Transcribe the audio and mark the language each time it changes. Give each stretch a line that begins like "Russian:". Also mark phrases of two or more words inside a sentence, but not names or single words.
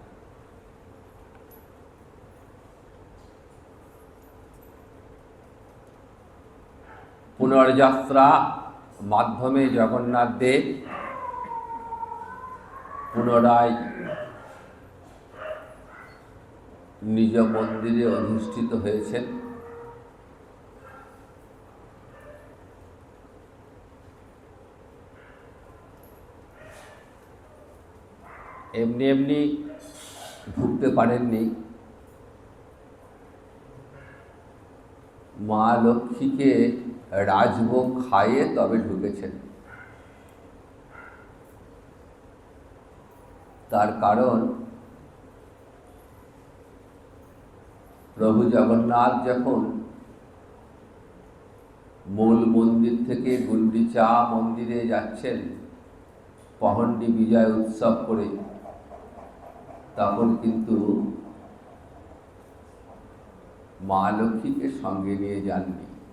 Bangla: পুনর্যাত্রা মাধ্যমে জগন্নাথ দেব পুনরায় নিজ মন্দিরে অধিষ্ঠিত হয়েছেন। এমনি এমনি ঢুকতে পারেননি, মা লক্ষ্মীকে রাজভোগ খাইয়ে তবে ঢুকেছেন। তার কারণ প্রভু জগন্নাথ যখন মূল মন্দির থেকে গুন্ডিচা মন্দিরে যাচ্ছেন পহণ্ডি বিজয় উৎসব করে, তখন কিন্তু মা লক্ষ্মীকে সঙ্গে নিয়ে যাননি।